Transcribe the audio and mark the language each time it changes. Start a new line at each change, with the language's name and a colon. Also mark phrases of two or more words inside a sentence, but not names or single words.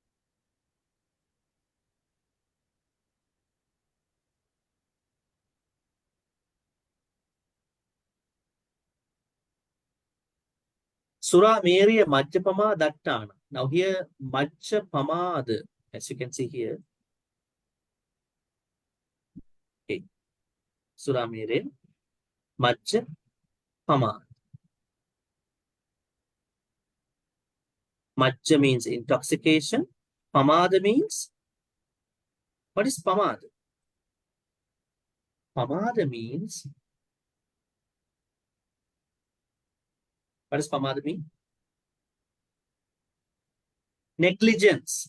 Pali: Sura Meriya Majjapama Dattana.
English: Now here, Majjapamad, as you can see here. Okay.
Pali: Sura Meriya Majjapamad.
English: Majja means intoxication. Pamada means, what is pamada? Pamada means, what does pamada mean? Negligence.